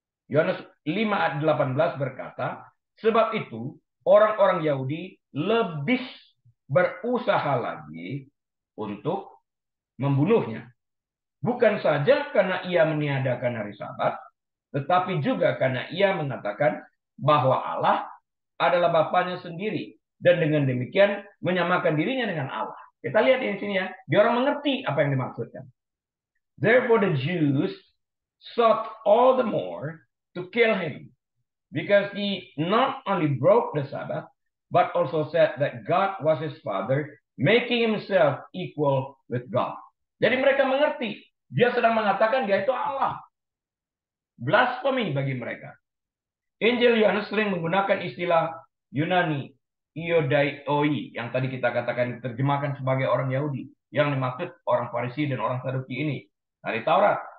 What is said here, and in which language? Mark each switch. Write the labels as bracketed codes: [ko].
[id] Yohanes 5 ayat 18 berkata, sebab itu orang-orang Yahudi lebih berusaha lagi untuk membunuhnya. Bukan saja karena ia meniadakan hari Sabat, tetapi juga karena ia mengatakan bahwa Allah adalah Bapaknya sendiri. Dan dengan demikian menyamakan dirinya dengan Allah. Kita lihat di sini ya. Dia orang mengerti apa yang dimaksudkan. [en] Therefore the Jews sought all the more to kill him. Because he not only broke the Sabbath, but also said that God was his father, making himself equal with God. [id] Jadi mereka mengerti. Dia sedang mengatakan dia itu Allah. Blasphemy bagi mereka. Injil Yohanes sering menggunakan istilah Yunani, iodaioi, yang tadi kita katakan diterjemahkan sebagai orang Yahudi, yang dimaksud orang Farisi dan orang Saduki ini. Dari Taurat.